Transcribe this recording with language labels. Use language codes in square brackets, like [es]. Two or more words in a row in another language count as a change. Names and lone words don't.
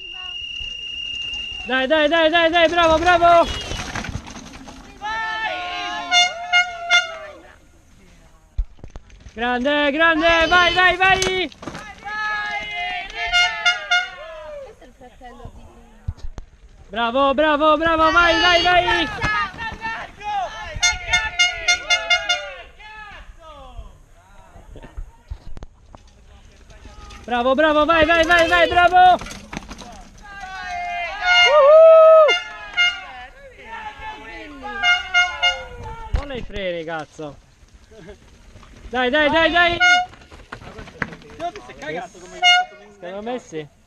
[it] Dai, dai, dai, dai, dai, bravo, bravo! Grande, grande, vai, vai, vai! Questo è il fratello di... Bravo, bravo, bravo, vai, vai, vai! Bravo, bravo, vai, vai, vai, vai, bravo! Non i freni, cazzo! Dai, dai, dai, dai! Io ti sei cagato come gli ho fatto venire.